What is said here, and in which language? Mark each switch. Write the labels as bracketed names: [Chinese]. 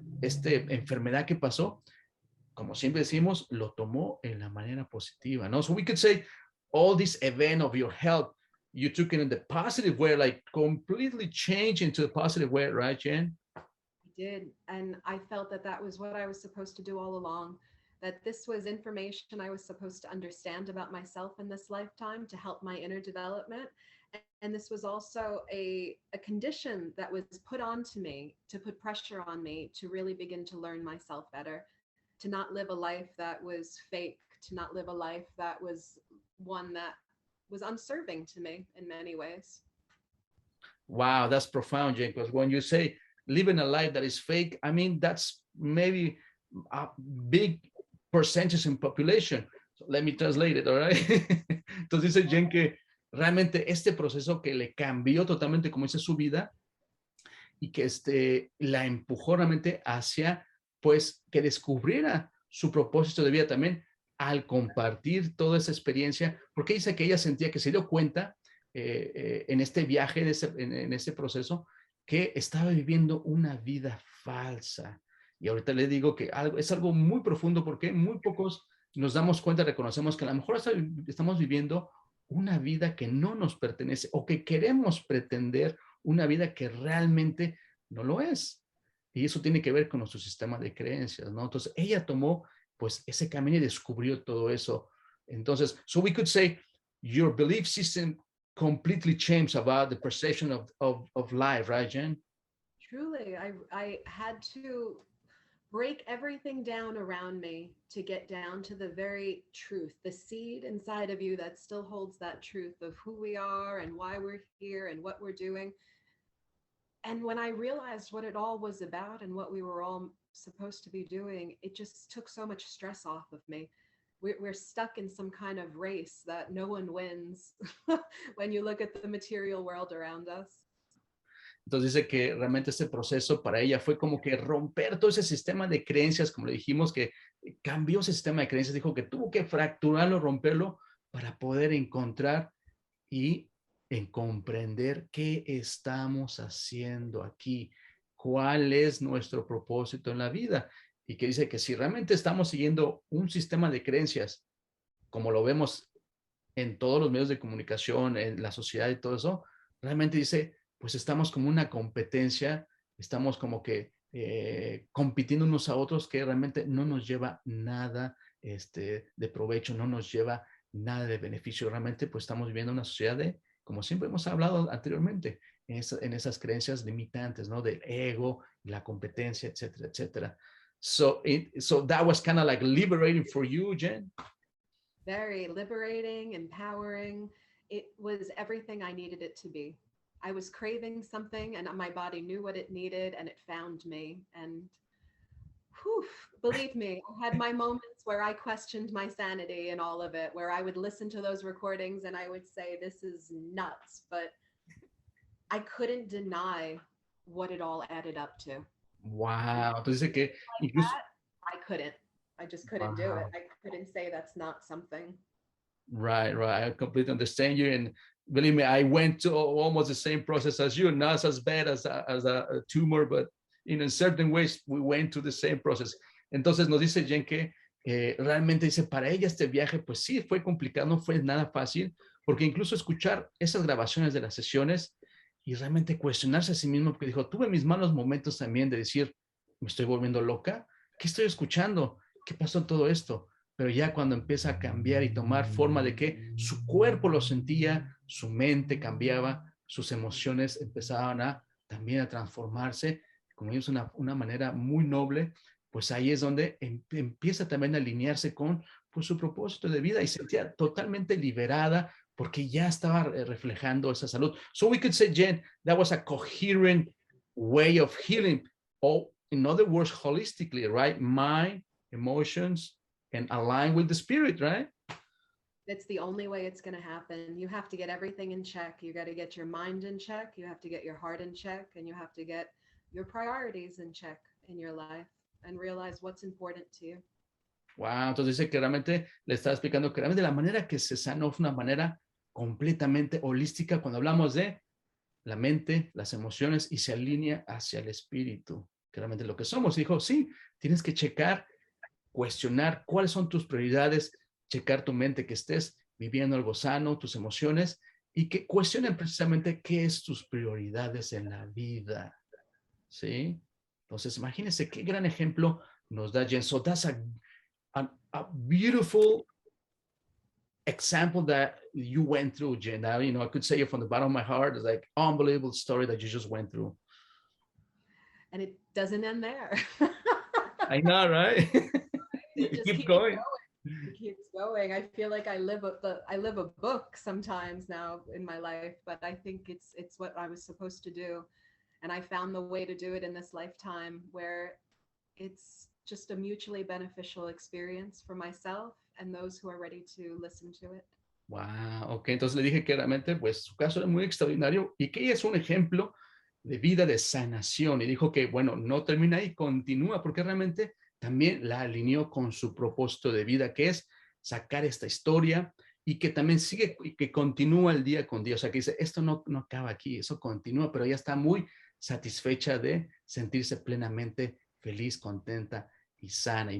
[Spanish] enfermedad que pasó, como siempre decimos, lo tomó en la manera positiva, ¿no? [English] So we could say all this event of your health, you took it in the positive way, like completely changed into the positive way, right, Jenn? I did. And I felt that that was what I was supposed to do all along, that this was information I was supposed to understand about myself in this lifetime to help my inner development. And this was also a condition that was put onto me to put pressure on me to really begin to learn myself better, to not live a life that was fake, to not live a life that was one that was unserving to me in many ways. Wow, that's profound, Jenn, because when you say living a life that is fake, I mean, that's maybe a big percentage in population. So let me translate it, all right? [Spanish] Entonces dice Jenn que realmente este proceso que le cambió totalmente, como dice, su vida y que la empujó realmente hacia pues que descubriera su propósito de vida también al compartir toda esa experiencia, porque dice que ella sentía que se dio cuenta en este viaje, en ese proceso, que estaba viviendo una vida falsa. Y ahorita le digo que es algo muy profundo porque muy pocos nos damos cuenta, reconocemos que a lo mejor estamos viviendo una vida que no nos pertenece o que queremos pretender una vida que realmente no lo es. Y eso tiene que ver con nuestro sistema de creencias, ¿no? Entonces, ella tomó, pues, ese camino y descubrió todo eso. [English] Entonces, so we could say, your belief system completely changed about the perception of life, right, Jenn? Truly, I had to break everything down around me to get down to the very truth, the seed inside of you that still holds that truth of who we are and why we're here and what we're doing. And when I realized what it all was about and what we were all supposed to be doing, it just took so much stress off of me. We're stuck in some kind of race that no one wins when you look at the material world around us. [Spanish] Entonces dice que realmente este proceso para ella fue como que romper todo ese sistema de creencias, como le dijimos, que cambió ese sistema de creencias, dijo que tuvo que fracturarlo, romperlo para poder encontrar y en comprender qué estamos haciendo aquí, cuál es nuestro propósito en la vida. Y que dice que si realmente estamos siguiendo un sistema de creencias, como lo vemos en todos los medios de comunicación, en la sociedad y todo eso, realmente dice, pues estamos como una competencia, estamos como que compitiendo unos a otros que realmente no nos lleva nada de provecho, no nos lleva nada de beneficio. Realmente pues estamos viviendo una sociedad de, como siempre hemos hablado anteriormente, en esas creencias limitantes, ¿no? Del ego, la competencia, etcétera, etcétera. [English] So that was kind of like liberating for you, Jenn? Very liberating, empowering. It was everything I needed it to be. I was craving something and my body knew what it needed and it found me. And whew, believe me, I had my moments where I questioned my sanity and all of it, where I would listen to those recordings and I would say, this is nuts, but I couldn't deny what it all added up to. [Spanish] Wow. Entonces que [English] like [Spanish] incluso... [English] that, I just couldn't do it. I couldn't say that's not something. Right. I completely understand you. And believe me, I went to almost the same process as you, not as bad as a tumor, but in certain ways we went to the same process. [Spanish] Entonces nos dice Jenn que realmente dice, para ella este viaje, pues sí, fue complicado, no fue nada fácil, porque incluso escuchar esas grabaciones de las sesiones y realmente cuestionarse a sí mismo, porque dijo, tuve mis malos momentos también de decir, me estoy volviendo loca, ¿qué estoy escuchando? ¿Qué pasó en todo esto? Pero ya cuando empieza a cambiar y tomar forma de que su cuerpo lo sentía, su mente cambiaba, sus emociones empezaban también a transformarse, como es una manera muy noble, pues ahí es donde empieza también a alinearse con pues, su propósito de vida y se sentía totalmente liberada porque ya estaba reflejando esa salud. [English] So we could say, Jen, that was a coherent way of healing, or in other words, holistically, right? Mind, emotions, and align with the spirit, right? It's the only way it's going to happen. You have to get everything in check. You got to get your mind in check. You have to get your heart in check, and you have to get your priorities in check in your life and realize what's important to you. [Spanish] Wow, entonces dice que realmente le estaba explicando que realmente la manera que se sanó fue una manera completamente holística cuando hablamos de la mente, las emociones y se alinea hacia el espíritu, que realmente lo que somos. Dijo, sí, tienes que checar, cuestionar cuáles son tus prioridades, checar tu mente, que estés viviendo algo sano, tus emociones y que cuestionen precisamente qué es tus prioridades en la vida. ¿Sí? Entonces, imagínense qué gran ejemplo nos da Jenn. [English] So that's a beautiful example that you went through, Jenn. Now, you know, I could say it from the bottom of my heart. It's like unbelievable story that you just went through. And it doesn't end there. I know, right? It just keep going. It keeps going. I feel like I live a book sometimes now in my life, but I think it's what I was supposed to do. And I found the way to do it in this lifetime where it's just a mutually beneficial experience for myself and those who are ready to listen to it. [Spanish] Wow, ok, entonces le dije que realmente pues su caso era muy extraordinario y que ella es un ejemplo de vida de sanación y dijo que bueno, no termina ahí, continúa porque realmente también la alineó con su propósito de vida que es sacar esta historia y que también sigue y que continúa el día con día, o sea que dice, esto no acaba aquí, eso continúa, pero ella está muy satisfecha de sentirse plenamente feliz, contenta y sana.